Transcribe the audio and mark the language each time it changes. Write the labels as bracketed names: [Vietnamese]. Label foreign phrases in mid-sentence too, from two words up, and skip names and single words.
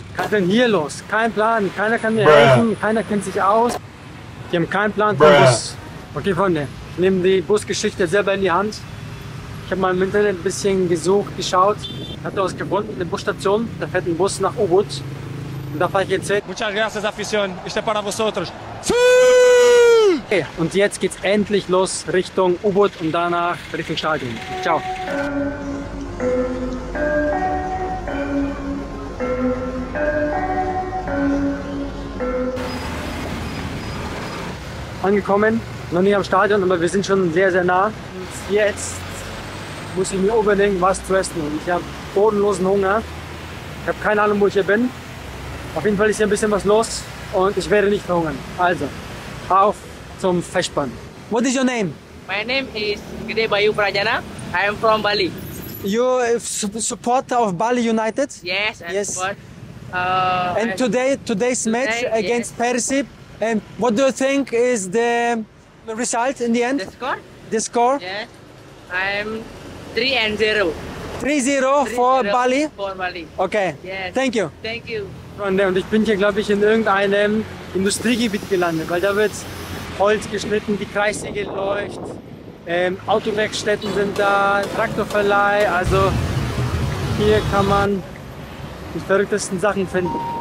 [German] Was ist denn hier los? Kein Plan. Keiner kann mir helfen. Keiner kennt sich aus. Die haben keinen Plan für den Bus. Okay, Freunde. Ich nehme die Busgeschichte selber in die Hand. Ich habe mal im Internet ein bisschen gesucht, geschaut. Ich habe was gefunden, eine Busstation. Da fährt ein Bus nach Ubud. Und da fahre ich jetzt hin. [Spanish] Muchas gracias, afición. Este para vosotros. [German] Okay, und jetzt geht's endlich los Richtung Ubud und danach Richtung Stadion. Ciao. Angekommen, noch nicht am Stadion, aber wir sind schon sehr, sehr nah. Und jetzt muss ich mir unbedingt was zu essen. Und ich habe bodenlosen Hunger. Ich habe keine Ahnung, wo ich hier bin. Auf jeden Fall ist hier ein bisschen was los und ich werde nicht verhungern. Also, auf zum Festspann. [English] What is your name? My name is Gede Bayu Prajana. I am from Bali. You supporter of Bali United? Yes, and Yes. what? And today's match Today, against Persib. And what do you think is the result in the end? The score? The score? Yes. I am 3-0. 3-0 for 3-0 Bali? For Bali. Okay, Yes. thank you. Thank you. [German] Freunde, und ich bin hier, glaube ich, in irgendeinem Industriegebiet gelandet, weil da wird Holz geschnitten, die Kreissäge läuft, Autowerkstätten sind da, Traktorverleih, also hier kann man die verrücktesten Sachen finden.